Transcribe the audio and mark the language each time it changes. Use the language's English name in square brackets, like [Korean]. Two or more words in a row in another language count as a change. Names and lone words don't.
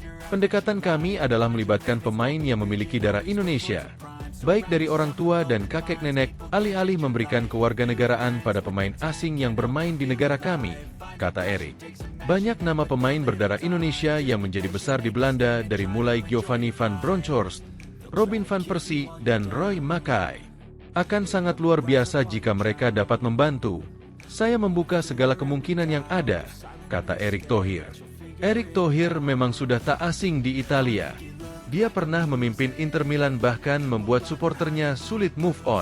[Indonesian] Pendekatan kami adalah melibatkan pemain yang memiliki darah Indonesia, baik dari orang tua dan kakek nenek, alih-alih memberikan kewarganegaraan pada pemain asing yang bermain di negara kami, kata Erick. Banyak nama pemain berdarah Indonesia yang menjadi besar di Belanda dari mulai Giovanni van Bronckhorst, Robin van Persie, dan Roy Mackay. Akan sangat luar biasa jika mereka dapat membantu. Saya membuka segala kemungkinan yang ada, kata Erick Thohir. Erick Thohir memang sudah tak asing di Italia. Dia pernah memimpin Inter Milan bahkan membuat suporternya sulit [English] move on.